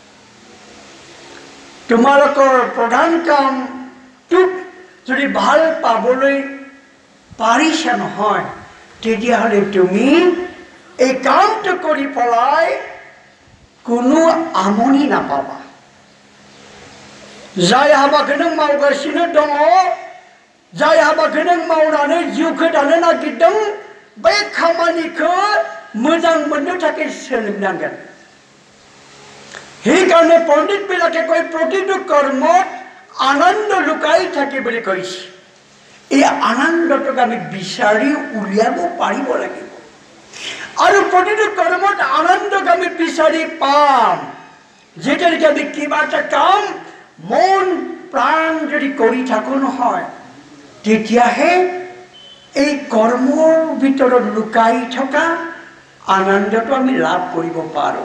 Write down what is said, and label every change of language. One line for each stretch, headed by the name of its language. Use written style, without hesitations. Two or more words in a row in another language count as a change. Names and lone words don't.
Assamese: তোমালোকৰ প্ৰধান কামটোক যদি ভাল পাবলৈ পাৰিছা নহয়, তেতিয়াহ'লে তুমি এই কামটো কৰি পেলাই কোনো আমনি নাপাবা।
Bodo: जाय हाबाखौ नों मावगासिनो दङ, जाय हाबाखौ नों मावनानै जिउखौ दानो नागिरदों, बै खामानिखौ मोजां मोननो थाखाय सोलोंनांगोन।
Assamese: সেইকাৰণে পণ্ডিতবিলাকে কয় প্ৰতিটো কৰ্মত আনন্দ লুকাই থাকে বুলি কৈছে। এই আনন্দটোক আমি বিচাৰি উলিয়াব পাৰিব লাগিব। আৰু প্ৰতিটো কৰ্মত আনন্দক আমি বিচাৰি পাম যেতিয়ালৈকে আমি কিবা এটা কাম মন প্ৰাণ যদি কৰি থাকো নহয়, তেতিয়াহে এই কৰ্মৰ ভিতৰত লুকাই থকা আনন্দটো আমি লাভ কৰিব পাৰোঁ।